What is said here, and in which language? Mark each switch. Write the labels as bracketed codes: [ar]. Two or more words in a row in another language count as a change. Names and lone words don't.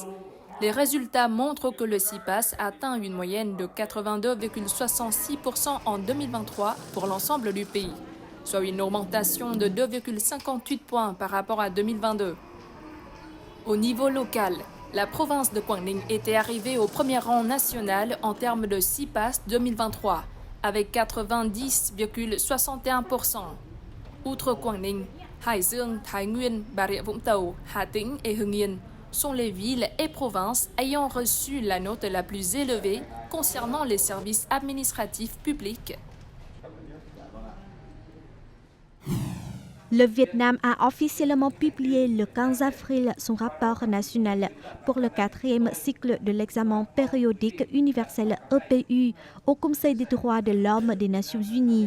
[fr] Les résultats montrent que le SIPAS atteint une moyenne de 82,66% en 2023 pour l'ensemble du pays, soit une augmentation de 2,58 points par rapport à 2022. Au niveau local, la province de Quảng Ninh était arrivée au premier rang national en termes de SIPAS 2023, avec 90,61%. Outre Quảng Ninh, Hải Dương, Thái Nguyên, Bà Rịa Vũng Tàu, Hà Tĩnh et Hưng Yên sont les villes et provinces ayant reçu la note la plus élevée concernant les services administratifs publics. Le Vietnam a officiellement publié le 15 avril son rapport national pour le 4e cycle de l'examen périodique universel EPU au Conseil des droits de l'homme des Nations Unies.